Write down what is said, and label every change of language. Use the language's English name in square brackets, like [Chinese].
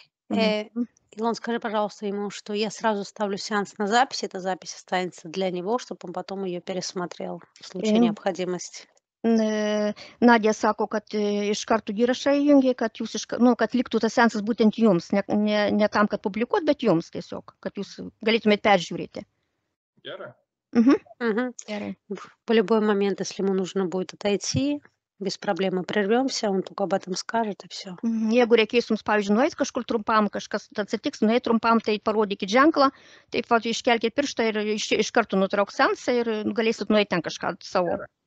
[Russian] Илон, скажи, пожалуйста, ему, что я сразу ставлю сеанс на запись. Эта запись останется для него, чтобы он потом ее пересмотрел в случае необходимости. [Lithuanian] Nadja sako, kad iš karto įrašą įjungia, kad jūs kad liktų tas seansas būtent jums, ne tam, kad publikuot, bet jums tiesiog, kad jūs galėtumėte peržiūrėti. Gerai. Gerai. [Russian] В любой момент, если ему нужно будет отойти, без проблем мы прервемся, он только об этом скажет, и все. [Lithuanian] Jeigu reikės jums, pavyzdžiui, nueiti kažkur trumpam, kažkas atsitiks, nueiti trumpam, tai parodykit ženklą, taip pat iškelkit pirštą ir iš karto nutrauks seansą ir galėsit nueiti ten kažką savo.